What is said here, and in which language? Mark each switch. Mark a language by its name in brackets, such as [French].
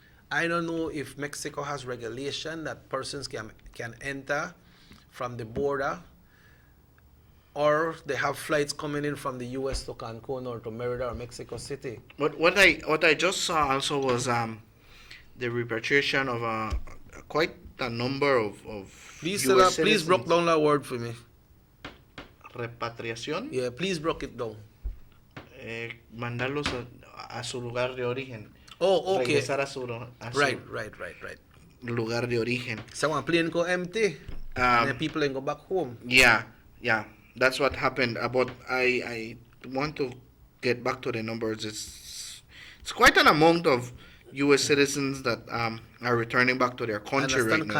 [English] I don't know if Mexico has regulation that persons can enter from the border, or they have flights coming in from the US to Cancun or to Merida or Mexico City. But what I just saw also was the repatriation of quite a number of Please, US please break down that word for me. [Spanish] Repatriación. [English] Yeah, please break it down. [Spanish] Mandarlos a su lugar de origen. [English] Oh, okay. [Spanish] Regresar a su [English] Right. [Spanish] lugar de origen. [English] So one plane go empty, and then people then go back home. Yeah, that's what happened. But I want to get back to the numbers. It's quite an amount of U.S. citizens that are returning back to their country right now.